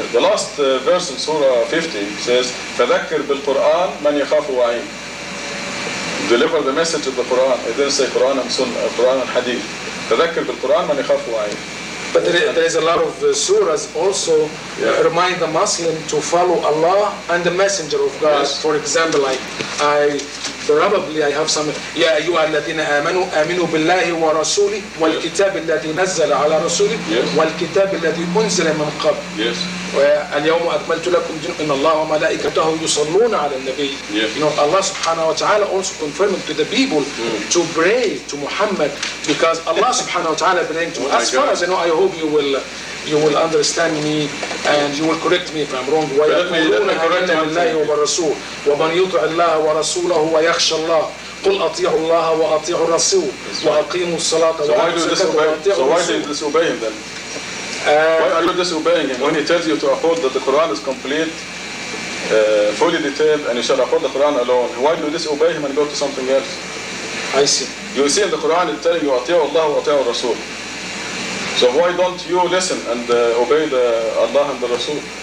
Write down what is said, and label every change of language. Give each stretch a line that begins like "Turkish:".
English: The last verse in Surah 50 says,
Arabic: فَذَكِّرْ بِالْقُرْآنِ مَنْ يَخَافُ وَعِيدٍ.
English: Deliver the message of the Quran. It didn't say Quran and Sunnah, Quran and Hadith.
Arabic: فَذَكِّرْ بِالْقُرْآنِ مَنْ يَخَافُ وَعِيدٍ.
English: But there is a lot of surahs also remind the Muslim to follow Allah and the Messenger of God. Yes. For example, I have some.
Arabic: يا أيها الذين آمنوا آمنوا بالله ورسوله والكتاب الذي نزل على رسوله والكتاب الذي أنزل من قبل. اليوم أكملت لكم إن الله وملائكته يصلون على النبي.
English: You know, Allah subhanahu wa ta'ala also confirmed to the people to pray to Muhammad, because Allah subhanahu wa ta'ala praying to us. As far as I know, I hope you will understand me and you will correct me if I'm wrong.
Arabic: ويقولون آمنا بالله وبرسوله ومن يطع الله ورسوله ويخشى الله قل أطيعوا الله وأطيعوا الرسول وأقيموا الصلاة وآتوا الزكاة وأطيعوا الرسول.
English: So why do you disobey him then? Why are you disobeying him when he tells you to uphold that the Quran is complete, fully detailed, and you shall uphold the Quran alone? Why do you disobey him and go to something else? I see. You see in the Quran it's telling you
Arabic: أطيعوا الله وأطيعوا الرسول.
English: So why don't you listen and obey Allah and the Rasul?